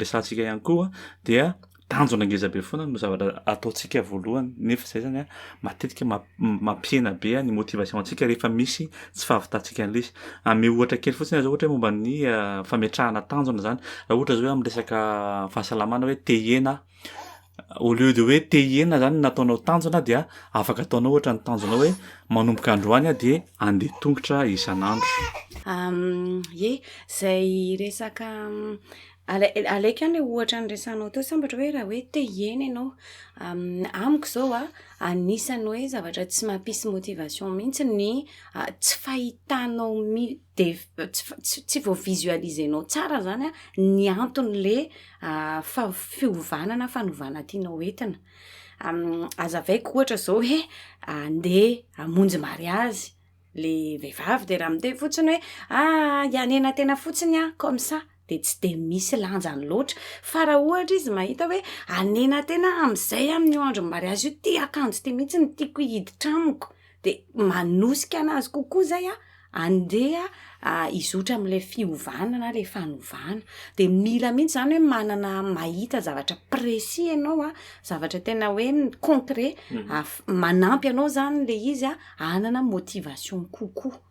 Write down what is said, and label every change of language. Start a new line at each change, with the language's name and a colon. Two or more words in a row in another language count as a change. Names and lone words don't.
Malagasy: niresantsika ihany koa dia tanjona ngeza be foana no zavatra ataontsika voalohany nefa zay zany matetika mampiena be ny motivation antsika rehefa misy tsy fahavitantsika an'le izy ame ohatra kely fotsiny zao ohatra hoe momba ny fametrahana tanjona zany raha ohatra zao hoe amin'ny resaka fahasalamana hoe tehena
French: au lieu de
Malagasy: hoe tehena zany nataonao tanjona dia afaka ataonao ohatra ny tanjona hoe manomboka androany de andeha tongotra isan'andro zay resaka alaika any ohatra nyresanao teo sambatra hoe raha hoe te hiena ianao amiko zao a anisany hoe zavatra tsy mampisy motivation mihitsy ny tsy fahitanao de tsy voavisualizenao tsara zany a ny anton'le fiovanana fanovana tianao entina azavaiko ohatra zao hoe andeha amonjy mariazy le vehivavy de raha mite fotsiny hoe ianena tena fotsiny a
French: comme ça
Malagasy: de tsy de misy lanjany loatra fa raha ohatra izy mahita hoe anena tena am'izay amin'ny andro mariazy io ty akanjo ty mihitsy ny tiako hiditra amiko de manosika anazy kokoa zay a andeha izotra am'le fiovanana le fanovana de mila mihitsy zany hoe manana mahita zavatra précis ianao a zavatra tena hoe concret manampy anao zany le izy anana motivation kokoa